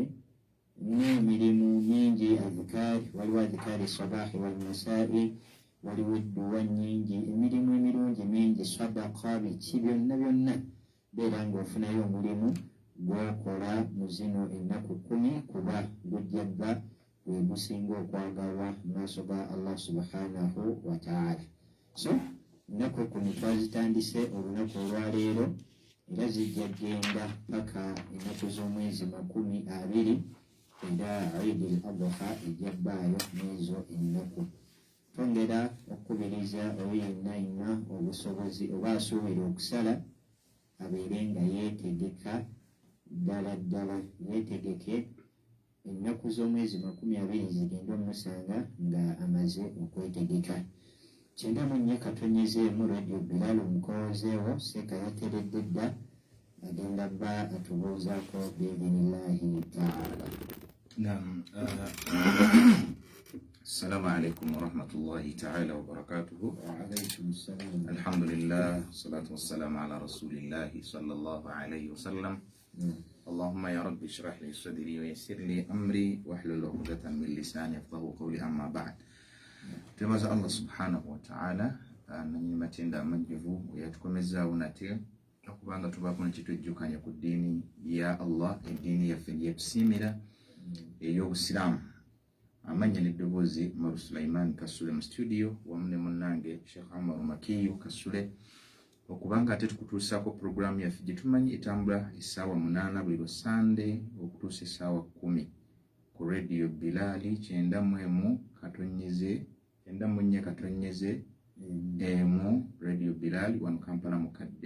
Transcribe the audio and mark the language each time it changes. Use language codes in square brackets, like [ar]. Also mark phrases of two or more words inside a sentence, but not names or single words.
[lg] N'emirimu mingi, adhikaari, waliwo [ar] أذكار الصباح والمساء, [lg] waliwo edduwa nnyingi, emirimu emirungi mingi, sadaqa, biki byonna byonna, beera ng'ofunayo omulimu gw'okola mu zino ennaku 10, kuba gujja bba gwe gusinga okwagalwa mu maaso ga [ar] الله سبحانه وتعالى. [lg] So ennaku 10 twazitandise olunaku olwaleero, era zijja genda paka ennaku z'omwezi 20, era Eid al-Adha ejja bbaayo n'ezo ennaku. Twongera okukubiriza oyo yenna ayina obusobozi oba asuubira okusala abeere nga yeetegeka ddala ddala, yeetegeke ennaku z'omwezi 20 zigenda omusanga nga amaze okwetegeka. 94 katonyezeemu Radio Bilal omukozeewo seeka yateredde dda agenda bba atubuuzaako [ar] بإذن الله تعالى. [lg] Naam. [ar] السلام عليكم ورحمة الله تعالى وبركاته. وعليكم السلام. الحمد لله، الصلاة والسلام على رسول الله صلى الله عليه وسلم. اللهم يا رب اشرح لي صدري ويسر لي أمري واحلل عقدة من لساني يفقهوا قولي, أما بعد. [lg] Tumaza [ar] الله سبحانه وتعالى [lg] nanyi matenda amajjuvu yatukomezaawo nate okubanga tubaako nekitujjukanya ku ddiini ya Allah, eddiini yaffe gyetusiimira ey'Obusiraamu. Amanya n'eddoboozi Maru Sulaiman Kasule mu studio wamu ne munnange Sheikh Amar Makiyu Kasule, okubanga ate tukutuusaako programu yaffe gye tumanyi etambula essaawa 8 buli lwa Sande okutuusa essaawa 10 ku Radio Bilal 94 katonyeze emu Radio Bilal wano Kampala mukadde.